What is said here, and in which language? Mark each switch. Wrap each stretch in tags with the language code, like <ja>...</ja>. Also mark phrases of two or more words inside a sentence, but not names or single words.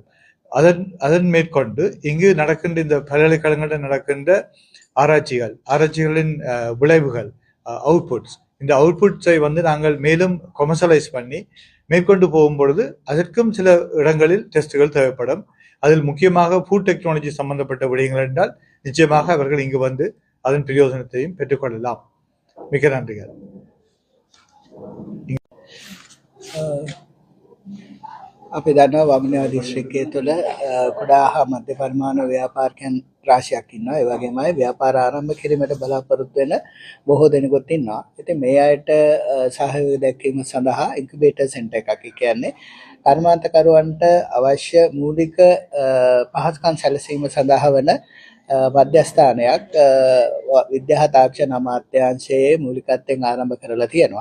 <ta>அதன் மேற்கொண்டு இங்கு நடக்கின்ற இந்த பல்கலைக்கழகங்களில் நடக்கின்ற ஆராய்ச்சிகளின் விளைவுகள், அவுட்புட்ஸ், இந்த அவுட்புட்ஸை வந்து நாங்கள் மேலும் கொமர்ஷியலைஸ் பண்ணி மேற்கொண்டு போகும்பொழுது அதற்கும் சில இடங்களில் டெஸ்ட்டுகள் தேவைப்படும். அதில் முக்கியமாக</ta> <en>food technology</en> <ta>சம்பந்தப்பட்ட விடயங்கள் என்றால் நிச்சயமாக அவர்கள் இங்கு வந்து அதன் பிரயோஜனத்தையும் பெற்றுக்கொள்ளலாம். மிக நன்றிகள்.</ta> <si>අපි දන්නවා වමනා දිස්ත්‍රික්කයේ තුළ කුඩා හා මධ්‍ය පරිමාණ ව්‍යාපාරිකයන් රාශියක් ඉන්නවා. ඒ වගේමයි ව්‍යාපාර ආරම්භ කිරීමට බලාපොරොත්තු වෙන බොහෝ දෙනෙකුත් ඉන්නවා. ඉතින් මේ අයට සහයෝගය දැක්වීම සඳහා</si> <en>incubator center</en> <si>එකක් කියන්නේ කර්මාන්තකරුවන්ට අවශ්‍ය මූලික පහසුකම් සැලසීම සඳහා වන මධ්‍යස්ථානයක් විද්‍යා තාක්ෂණ අමාත්‍යාංශයේ මූලිකත්වයෙන් ආරම්භ කරලා තියෙනවා.</si>